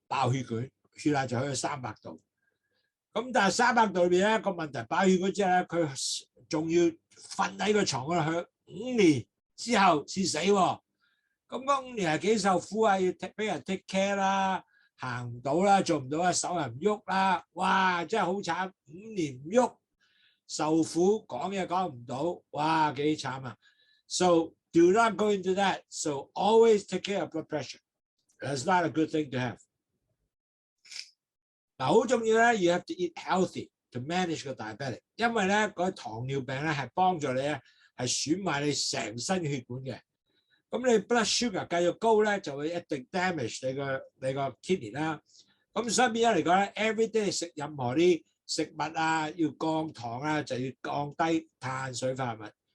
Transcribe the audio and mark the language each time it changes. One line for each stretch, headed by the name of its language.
Cantonese: 爆血管，血壓就去到300度。咁但係300度裏邊咧個問題，爆血管之後咧，佢仲要瞓喺個床嗰度去5年之後先死喎。咁嗰5年係幾受苦啊？要俾人 take care 啦，行唔到啦，做唔到啊，手又唔喐啦，哇！真係好慘，5年唔喐，受苦，講嘢講唔到，哇！幾慘啊
English: ！So do not go into that. So always take care of blood pressure. That's not a good thing to have.
Cantonese: 嗱，好重要咧，
English: you have to eat healthy to manage
Cantonese: 個 diabetic， 因為咧嗰糖尿病咧係幫助你咧係損壞你成身血管嘅。咁你 blood sugar 繼續高咧，就會一定 damage 你個 kidney 啦。咁所以變咗嚟講咧 ，everyday 食任何啲食物啊，要降糖啊，就要降低碳水化合物。